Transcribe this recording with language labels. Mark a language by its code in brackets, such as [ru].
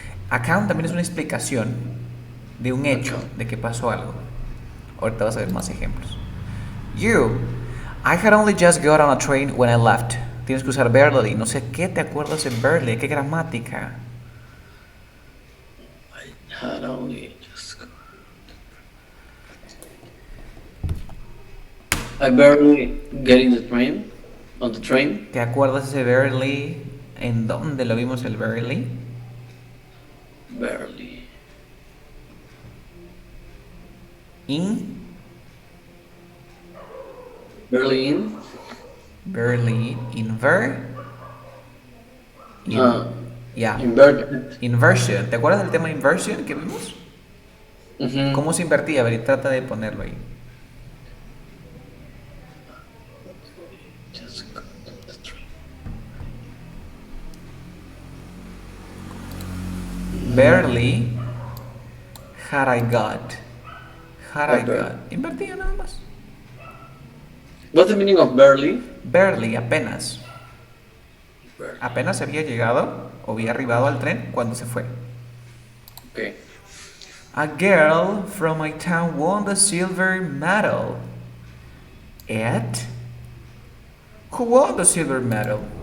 [es] Account también es una explicación de un hecho, de que pasó algo. Ahorita vas a ver más ejemplos. [en] You. I had only just got on a train when I left. [es] Tienes que usar barely. No sé qué te acuerdas en barely. ¿Qué gramática? [en] I had only just got... I barely get in the train. On the train. [es] ¿Te acuerdas ese barely? ¿En dónde lo vimos el barely? [en] Barely. In. Barely in. Barely in [es] Ya. [en] Inverted. [es] Inversion. ¿Te acuerdas del tema inversion que vimos? Mhm. ¿Cómo se invertía? A ver, y trata de ponerlo ahí. [en] Just got the tree. Barely had I got. Had I Barely. got. Invertía nada más. What's the meaning of barely? Barely, apenas. Barely. [es] Apenas había llegado o había arribado al tren cuando se fue. [en] Okay. A girl from my town won the silver medal. At? Who won the silver medal?